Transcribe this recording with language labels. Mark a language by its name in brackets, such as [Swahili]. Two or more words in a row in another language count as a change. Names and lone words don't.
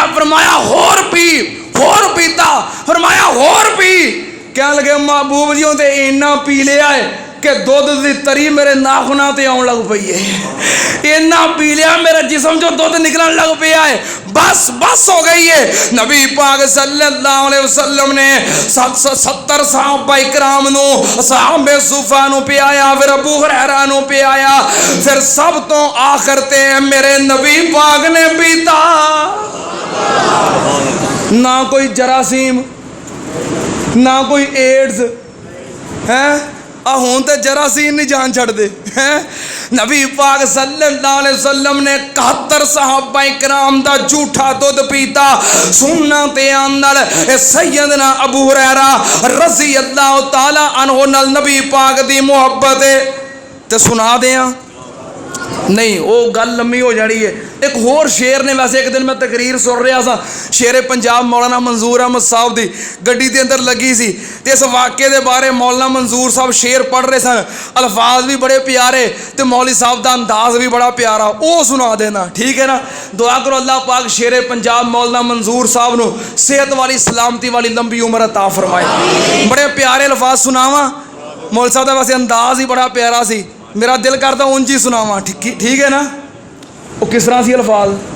[Punjabi] فرمایا ہور پیتا۔ فرمایا ہور پی. کہہ لگے محبوب جی تے اِنا پی لیا ہے کہ دُدھ کی تری میرے ناخناں تے آون لگ پئی ہے. اِنا پی لیا میرے جسم چوں دُدھ نکلن لگ پیا ہے. بس ہو گئی ہے. نبی پاک [Arabic] صلى الله عليه وسلم [Punjabi] نے 70 صحابہ اکرام نوں، صحابِ صفہ نوں پیایا، فیر ابو ہریرہ نوں پیایا، فیر سب توں آخر تے میرے نبی پاک نے پیتا. نہ کوئی جراثیم، نہ کوئی ایڈز ہے. ہُن تے جراثیم نہیں جان چھڈدے ہیں. نبی پاک [Arabic] صلى الله عليه وسلم [Punjabi] نے 71 صحابہ اکرام دا جھوٹا دُدھ پیتا. سننا تے آندل سیدنا ابو ہریرہ [Arabic] رضي الله تعالى عنه [Punjabi] نال نبی پاک دی محبت ہے تے سنا دیں نہیں، او گل لمی ہو جانی ہے. ایک ہور شیر نے ویسے ایک دن میں تقریر سن رہا سا شیر پنجاب مولانا منظور احمد صاحب دی گڈی دے اندر لگی سی تے اس واقعے دے بارے مولانا منظور صاحب شیر پڑھ رہے سن الفاظ بھی بڑے پیارے تے مولوی صاحب دا انداز بھی بڑا پیارا او سنا دینا ٹھیک ہے نا دعا کرو اللہ پاک شیر پنجاب مولانا منظور صاحب نو صحت والی سلامتی والی لمبی عمر عطا فرمائے بڑے پیارے الفاظ سناواں مولوی صاحب دا ویسے انداز ہی بڑا پیارا سی میرا دل کرتا اونج ہی سناواں ٹھیک ہے نا وہ کس طرح سی الفاظ